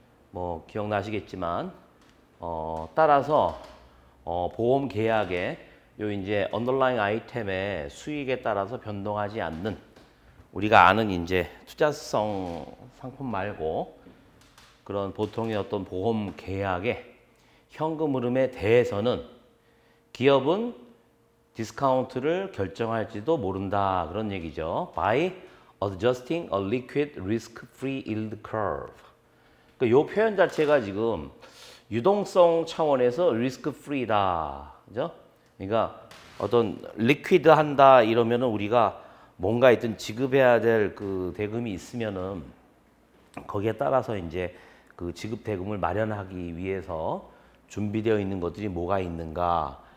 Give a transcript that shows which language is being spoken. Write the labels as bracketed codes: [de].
[ko] 뭐 기억나시겠지만 따라서 보험 계약의 요 이제 언더라잉 아이템의 수익에 따라서 변동하지 않는 우리가 아는 이제 투자성 상품 말고 그런 보통의 어떤 보험 계약의 현금 흐름에 대해서는 기업은 디스카운트를 결정할지도 모른다 그런 얘기죠. [en] By adjusting a liquid risk-free yield curve. [ko] 그러니까 이 표현 자체가 지금 유동성 차원에서 risk-free다, 그죠? 그러니까 어떤 리퀴드 한다 이러면은 우리가 뭔가 있든 지급해야 될 그 대금이 있으면은 거기에 따라서 이제 그 지급 대금을 마련하기 위해서 준비되어 있는 것들이 뭐가 있는가.